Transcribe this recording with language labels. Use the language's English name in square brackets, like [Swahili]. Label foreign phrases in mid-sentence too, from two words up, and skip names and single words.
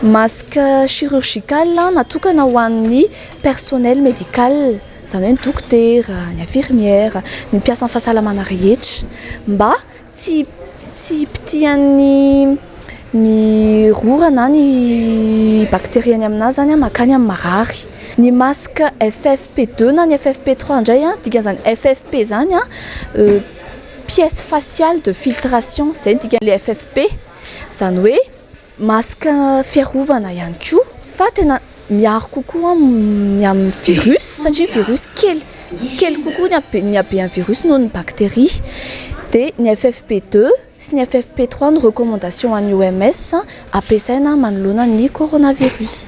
[French] Masque chirurgical [Malagasy] natokana ho an'ny [French] personnel médical [Malagasy] zany hoe ny dokotera, ny infirmière, ny mpiasa amin'ny fahasalamana rehetra mba tsy pitian'ny ny rora na ny bakteria ny aminazy zany makany amin'ny marary. Ny masque FFP2 na ny FFP3 indray dikan'izany FFP zany [French] pièce faciale de filtration [Malagasy] zay dikan'le FFP zany hoe masque fiarovana ihany koa fa tena miaro kokoa ny amin'ny virus satria virus kely kokoa ny habean'ny virus noho ny bakteria. Dia ny FFP2 sy ny FFP3 no recommandation an'ny OMS ampiasaina manoloana ny coronavirus.